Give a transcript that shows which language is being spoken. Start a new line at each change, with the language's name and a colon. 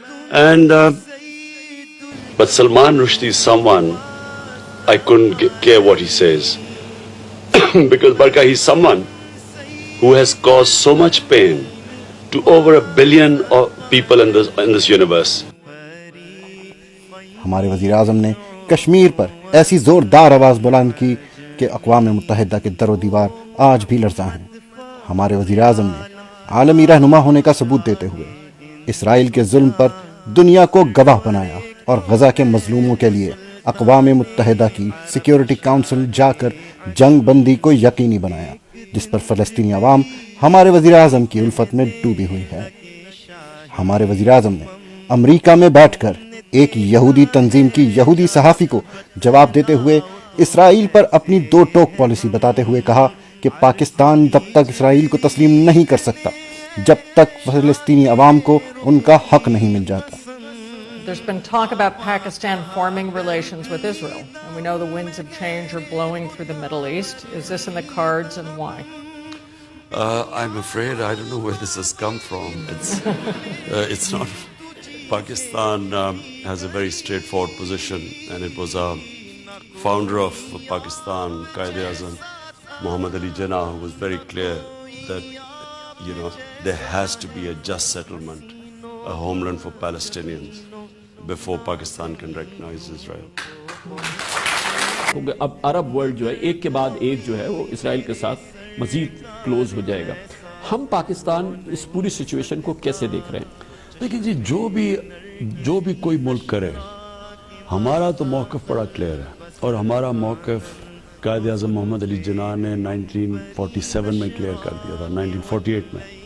English: And but Salman Rushdie is someone I couldn't care what he says because Barka, he's someone who has caused so much pain to over 1 billion of people in this universe.
Urdu: ہمارے وزیر اعظم نے کشمیر پر ایسی زوردار آواز بلند کی کہ اقوام متحدہ کے در و دیوار آج بھی لرزاں ہیں۔ ہمارے وزیر اعظم نے عالمی رہنما ہونے کا ثبوت دیتے ہوئے اسرائیل کے ظلم پر دنیا کو گواہ بنایا اور غزہ کے مظلوموں کے لیے اقوام متحدہ کی سیکیورٹی کونسل جا کر جنگ بندی کو یقینی بنایا، جس پر فلسطینی عوام ہمارے وزیر اعظم کی الفت میں ڈوبی ہوئی ہے۔ ہمارے وزیر اعظم نے امریکہ میں بیٹھ کر ایک یہودی تنظیم کی یہودی صحافی کو جواب دیتے ہوئے اسرائیل پر اپنی دو ٹوک پالیسی بتاتے ہوئے کہا کہ پاکستان تب تک اسرائیل کو تسلیم نہیں کر سکتا جب تک فلسطینی عوام کو ان کا حق نہیں مل جاتا۔
English: There's been talk about Pakistan forming relations with Israel, and we know the winds of change are blowing through the Middle East. Is this in the cards and why? I'm afraid I don't know where this has come from. It's not. Pakistan has a very straightforward position, and it was a founder of Pakistan, Quaid-e-Azam, Muhammad Ali Jinnah, who was very clear that, there has to be a just settlement, a homeland for Palestinians, before Pakistan can recognize Israel.
Urdu: اب Arab world جو ہے ایک کے بعد ایک جو ہے وہ اسرائیل کے ساتھ مزید کلوز ہو جائے گا۔ ہم پاکستان اس پوری سچویشن کو کیسے دیکھ رہے ہیں؟ لیکن جی جو بھی کوئی ملک کرے، ہمارا تو موقف بڑا کلیئر ہے، اور ہمارا موقف قائد اعظم محمد علی جناح نے 1947 میں کلیئر کر دیا تھا، 1948 میں،